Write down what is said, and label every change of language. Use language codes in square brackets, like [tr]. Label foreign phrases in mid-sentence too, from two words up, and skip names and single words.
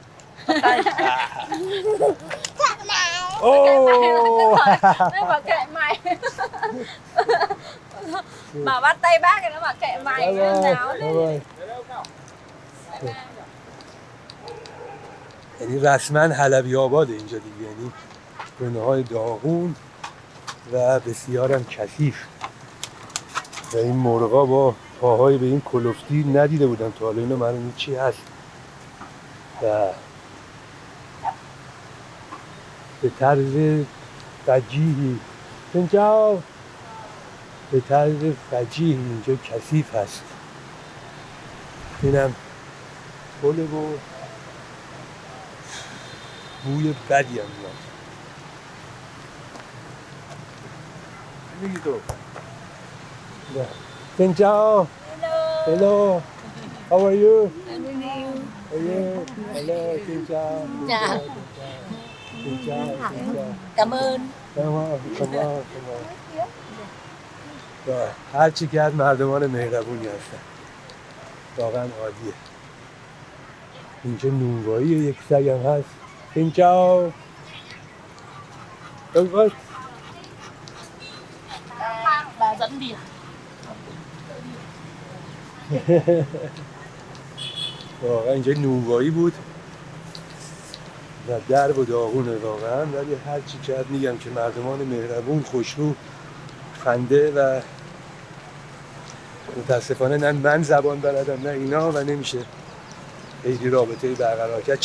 [vi] Oh. Nó bảo kệ mày. Bảo bắt tay bác thì nó bảo kệ mày. Nó nào [en] Bye. [fa] یعنی رسما حلبی آباده اینجا دیگه، یعنی گونه‌های داغون و بسیارم کثیف و این مرغا با پاهای به این کلفتی ندیده بودم تا حالا. اینو معلومه چی هست و به طرز فجیحی اینجا به طرز فجیحی اینجا کثیف هست. اینم پله و بوی بدی هم میاد. میگی تو اینجا [en] hello how are you [vi] Anh đi yêu. [en] hello hello [vi] xin chào Chào. xin chào Cảm ơn. Cảm ơn. [fa] هر چی که از مردمان مهربونی هستن واقعا عالیه. اینجا نونوایی یک سگ هم هست. اینجا [vi] Bà dẫn đi à? [fa] واقعا اینجا نونوایی بود و درب و داغونه واقعا، ولی هر چی که میگم که مردمان مهربون، خوشرو، خنده و متاسفانه نه من زبان بلدم نه اینا و نمیشه خیلی رابطه برقرار کرد.